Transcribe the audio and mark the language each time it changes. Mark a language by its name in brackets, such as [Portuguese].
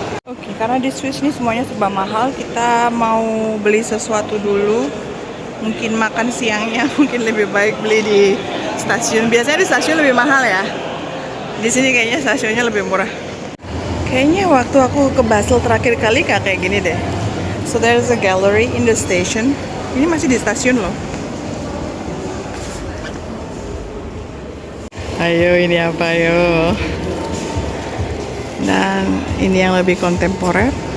[Indonesian] Oke, karena di Swiss ini semuanya serba mahal, kita mau beli sesuatu dulu. Mungkin makan siangnya mungkin lebih baik beli di stasiun. Biasanya di stasiun lebih mahal ya. Di sini kayaknya stasiunnya lebih murah. Kayaknya waktu aku ke Basel terakhir kali kayak gini deh. [English] So there's a gallery in the station. [Indonesian] Ini masih di stasiun loh. Ayo, ini apa yo? Dan ini yang lebih kontemporer.